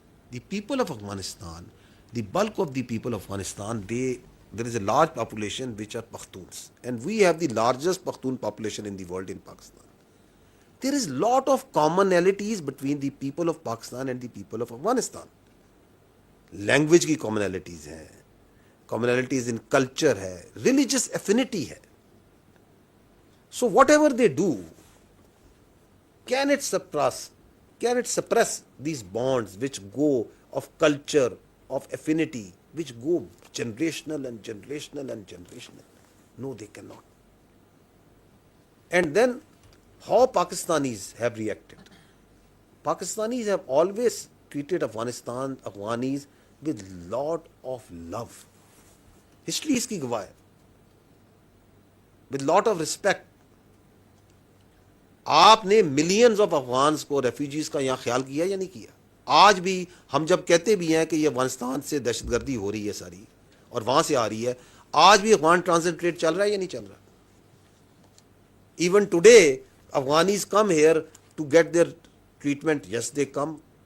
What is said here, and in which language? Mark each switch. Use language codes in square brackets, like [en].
[en] The people of Afghanistan, the bulk of the people of Afghanistan, there is a large population which are Pakhtuns, and we have the largest Pakhtun population in the world in Pakistan. There is lot of commonalities between the people of Pakistan and the people of Afghanistan. [ur] Language کی commonalities ہیں, commonalities ان culture ہے, religious affinity ہے. [en] So whatever they do, can it suppress these bonds which go of culture, of affinity, which go generational and generational and generational? No, they can not. And then how Pakistanis have reacted. Pakistanis have always treated Afghanis with lot of love. [ur] History اس کی گواہ ہے. [en] with lot of respect. [ur] آپ نے millions of Afghans کو, refugees کا یہاں خیال کیا یا نہیں کیا؟ آج بھی ہم جب کہتے بھی ہیں کہ یہ افغانستان سے دہشت گردی ہو رہی ہے ساری اور وہاں سے آ رہی ہے, آج بھی افغان ٹرانزٹ ٹریڈ چل رہا ہے یا نہیں چل رہا؟ [en] Even today Afghanis come here to get their treatment. Yes they come.